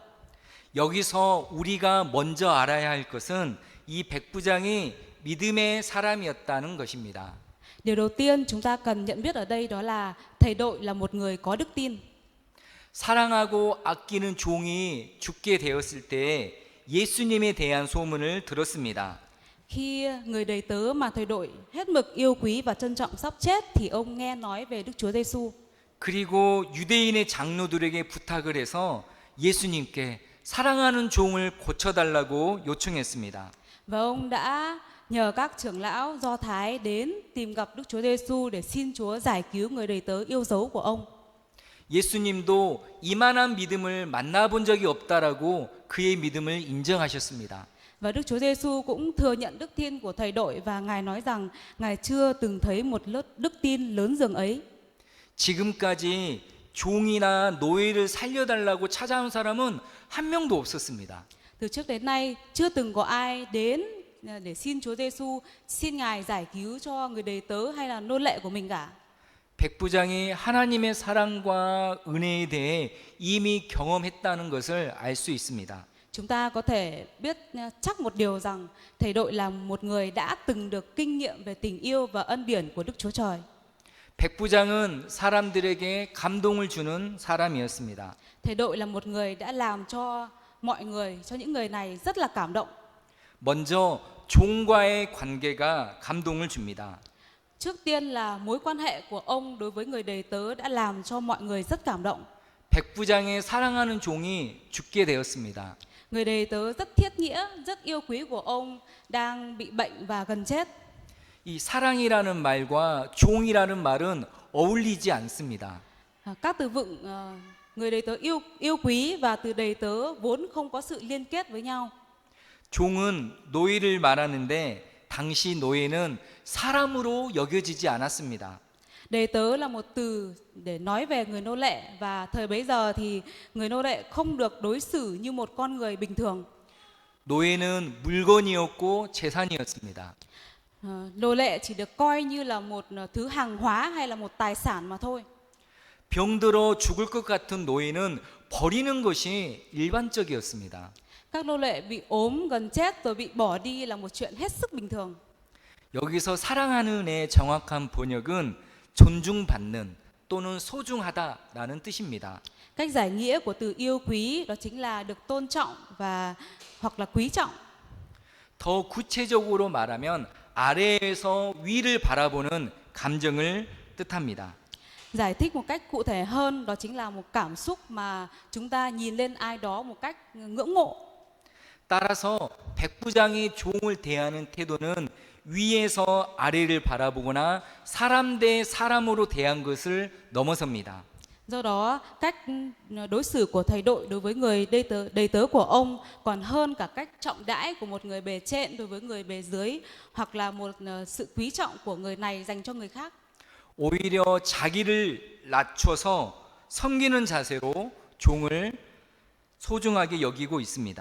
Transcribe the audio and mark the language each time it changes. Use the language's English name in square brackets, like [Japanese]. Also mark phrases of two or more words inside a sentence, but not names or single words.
[Korean] 여기서 우리가 먼저 알아야 할 것은 이 백부장이 믿음의 사람이었다는 것입니다. [Vietnamese] Điều đầu tiên chúng ta cần nhận biết ở đây đó là thầy đội là một người có đức tin. [Korean] 사랑하고 아끼는 종이 죽게 되었을 때 예수님에 대한 소문을 들었습니다. [Vietnamese] Khi người đầy tớ mà thầy đội hết mực yêu quý và trân trọng sắp chết thì ông nghe nói về Đức Chúa Giêsu. [Korean] 그리고 유대인의 장로들에게 부탁을 해서 예수님께 사랑하는 종을 고쳐달라고 요청했습니다. [Vietnamese] Và ông đã nhờ các trưởng lão Do Thái đến tìm gặp Đức Chúa Giêsu để xin Chúa giải cứu người đầy tớ yêu dấu của ông. [Korean] 예수님도 이만한 믿음을 만나본 적이 없다라고 그의 믿음을 인정하셨습니다. [Vietnamese] Và Đức Chúa Giêsu cũng thừa nhận đức tin của thầy đội và Ngài nói rằng Ngài chưa từng thấy một lớp đức tin lớn dường ấy. [Korean] 지금까지 종이나 노예를 살려달라고 찾아온 사람은 한 명도 없었습니다. [Vietnamese] Từ trước đến nay chưa từng có ai đến để xin Chúa Giêsu, xin Ngài giải cứu cho người đầy tớ hay là nô lệ của mình cả. [Korean] 백부장이 하나님의 사랑과 은혜에 대해 이미 경험했다는 것을 알 수 있습니다. [Vietnamese] Chúng ta có thể biết chắc một điều rằng thầy đội là một người đã từng được kinh nghiệm về tình yêu và ân điển của Đức Chúa Trời. [Korean] 백부장은 사람들에게 감동을 주는 사람이었습니다. [Vietnamese] Thầy đội là một người đã làm cho mọi người, cho những người này rất là cảm động. [Korean] 먼저 종과의 관계가 감동을 줍니다. [Vietnamese] Trước tiên là mối quan hệ của ông đối với người đầy tớ đã làm cho mọi người rất cảm động. [Korean] 백부장의 사랑하는 종이 죽게 되었습니다. [Vietnamese] Người đầy tớ rất thiết nghĩa, rất yêu quý của ông đang bị bệnh và gần chết. [Korean] 이 사랑이라는 말과 종이라는 말은 어울리지 않습니다. [Vietnamese] Các từ vựng người đầy tớ yêu quý và từ đầy tớ vốn không có sự liên kết với nhau. [Korean] 종은 노예를 말하는데 당시 노예는 사람으로 여겨지지 않았습니다. [Vietnamese] Đầy tớ là một từ để nói về người nô lệ và thời bấy giờ thì người nô lệ không được đối xử như một con người bình thường. [Korean] 노예는 물건이었고 재산이었습니다. [Vietnamese] Nô lệ chỉ được coi như là một thứ hàng hóa hay là một tài sản mà thôi. [Korean] 병들어 죽을 것 같은 노예는 버리는 것이 일반적이었습니다. [Vietnamese] Các nô lệ bị ốm gần chết rồi bị bỏ đi là một chuyện hết sức bình thường. [Korean] 여기서 사랑하는의 정확한 번역은 존중받는 또는 소중하다라는 뜻입니다. [Vietnamese] Cách giải nghĩa của từ yêu quý đó chính là được tôn trọng và hoặc là quý trọng. [Korean] 더 구체적으로 말하면 아래에서 위를 바라보는 감정을 뜻합니다. [Vietnamese] Giải thích một cách cụ thể hơn đó chính là một cảm xúc mà chúng ta nhìn lên ai đó một cách ngưỡng mộ. [Korean] 따라서 백부장이 종을 대하는 태도는 위에서 아래를 바라보거나 사람 대 사람으로 대한 것을 넘어섭니다. [Vietnamese] Do đó, cách đối xử của thầy đội đối với người đầy tớ của ông còn hơn cả cách trọng đãi của một người bề trên đối với người bề dưới hoặc là một sự quý trọng của người này dành cho người khác. [Korean] 오히려 자기를 낮춰서 섬기는 자세로 종을 소중하게 여기고 있습니다.